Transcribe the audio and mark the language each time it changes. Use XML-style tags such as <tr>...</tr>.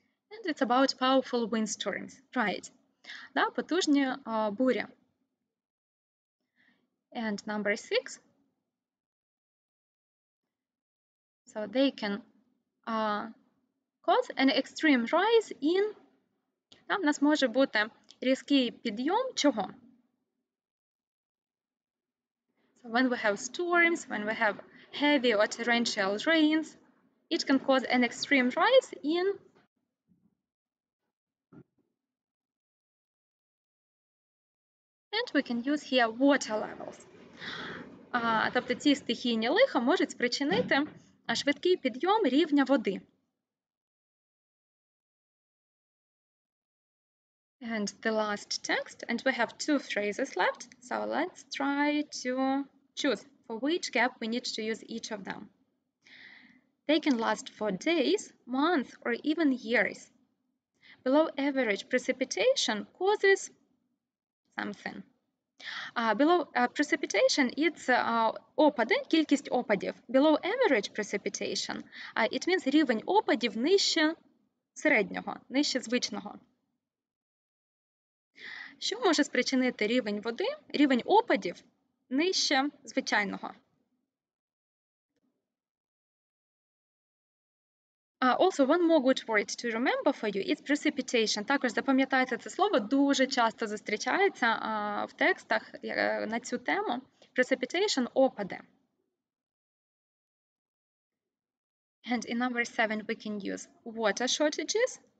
<en>And it's about powerful windstorms, right?</en> <uk>Потужні бурі.</uk> <en>And number 6. So they can cause an extreme rise in.</en> <uk>В нас може бути різкий підйом чого?</uk> <en>So when we have storms, when we have heavy or torrential rains, it can cause an extreme rise in and we can use here water levels.</en> <uk>Тобто ці стихійні лиха можуть спричинити швидкий підйом рівня води.</uk> <en>And the last text, and we have 2 phrases left, so let's try to choose for which gap we need to use each of them. They can last for days, months, or even years. Below average precipitation causes something. Below precipitation, it's</en> <uk>опади, кількість опадів.</uk> <en>Below average precipitation, it means</en> <uk>рівень опадів нижче середнього, нижче звичного. Що може спричинити рівень води, рівень опадів нижче звичайного?</uk> <en>Also, one more good word to remember for you is precipitation.</en> <uk>Також запам'ятайте це слово, дуже часто зустрічається в текстах на цю тему. Precipitation – опади.</uk> <en>And in number 7 we can use water shortages.</en>